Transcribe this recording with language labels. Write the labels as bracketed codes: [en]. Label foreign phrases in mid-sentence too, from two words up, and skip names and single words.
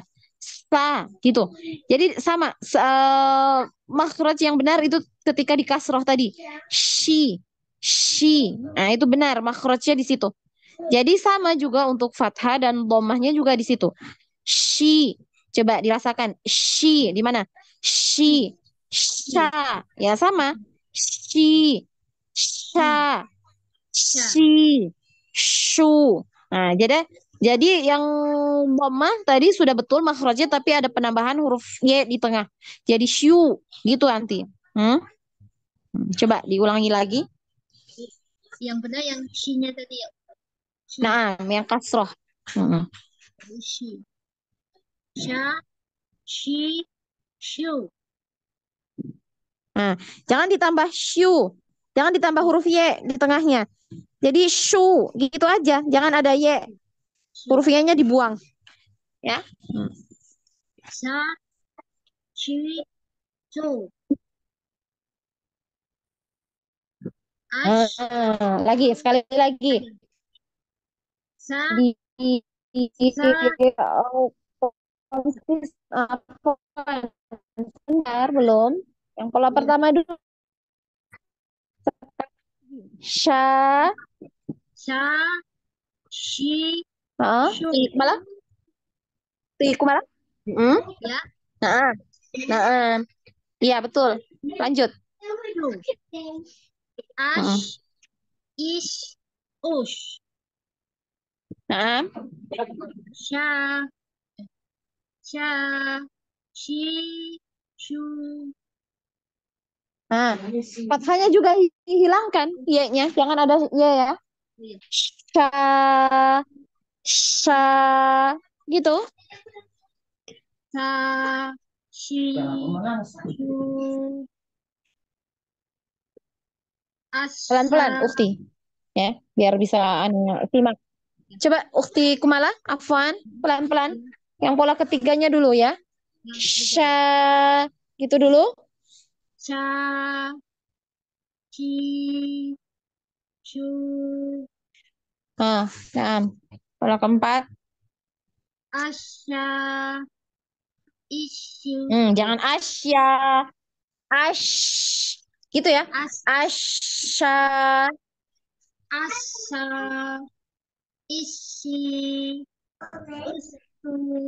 [id] Sa gitu. Jadi sama makhraj yang benar itu ketika di kasroh tadi. Shi. Nah, itu benar makhrajnya di situ. Jadi sama juga untuk fathah dan dhammahnya juga di situ. Shi. Coba dirasakan. Shi di mana? Shi. Sha. Ya sama. Shi. Sha. Shi, shu. Nah, jadi yang dhammah tadi sudah betul makhrajnya tapi ada penambahan huruf y di tengah. Jadi shu gitu nanti. Hmm? Coba diulangi lagi. Yang benar yang shi-nya tadi ya. Nah, yang kasroh. Shi. Sha, shi, shu. Nah, jangan ditambah shu. Jangan ditambah huruf y di tengahnya. Jadi shu gitu aja, jangan ada y. Huruf y-nya dibuang. Ya. Sha, shi, shu. Ash, Lagi sekali lagi. sa, Di sa, benar belum? Yang pola pertama dulu. Sha, sha, shi, shu. malah tiku malah. Ya. Nah, iya betul. Lanjut. Shu. Ash, ish, ush. Nah, Sha, sha, shi, shu. fathahnya juga dihilangkan y-nya, jangan ada y ya. Sha, sha, gitu. Sa, shi, shu, Pelan-pelan, asya. Ukti. Ya, biar bisa simak. Coba Ukti Kumala, Afwan, pelan-pelan. Yang pola ketiganya dulu ya. Sya, gitu dulu. Sa, shi, shu, Nah, pola keempat. asya, isyu, Jangan asya, ash, gitu ya. as, Asya, asa, isi, usu,